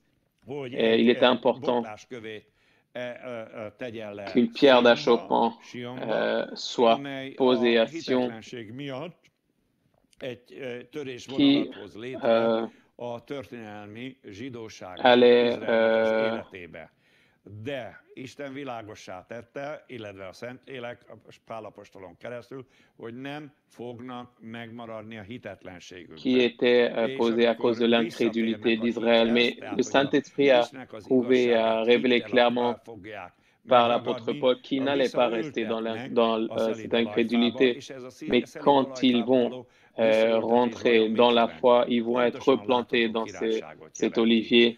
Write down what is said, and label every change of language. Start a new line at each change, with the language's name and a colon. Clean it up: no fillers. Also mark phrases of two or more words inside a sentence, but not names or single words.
French: Et il était important qu'une pierre d'achoppement soit posée à Sion qui allait
Hungarian: de Isten világossá tette, illetve a Szentlélek Pál apostolon keresztül, hogy nem fognak megmaradni a hitetlenségükben.
French: Qui était posé à cause de l'incrédulité d'Israël, mais le Saint-Esprit a prouvé, a révélé clairement par l'apôtre Paul qui n'allait pas rester dans cette incrédulité, mais quand ils vont rentrer dans la foi, ils vont être replantés dans cet olivier.